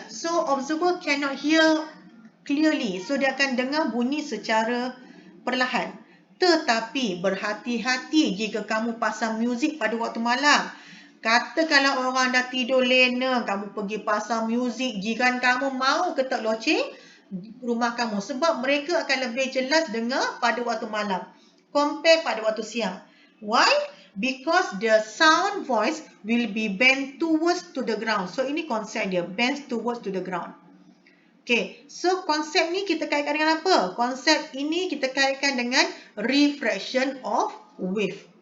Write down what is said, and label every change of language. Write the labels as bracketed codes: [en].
[en] So observer cannot hear clearly. [ms] So dia akan dengar bunyi secara perlahan. Tetapi berhati-hati jika kamu pasang muzik pada waktu malam. Kata kalau orang dah tidur lena, kamu pergi pasang muzik, jiran kamu mau ketak loceng rumah kamu. Sebab mereka akan lebih jelas dengar pada waktu malam compare pada waktu siang. [en] Why? Because the sound voice will be bent towards to the ground. [ms] So ini konsep dia, [en] bent towards to the ground. [ms] Okay, so konsep ni kita kaitkan dengan apa? Konsep ini kita kaitkan dengan [en] refraction of wave.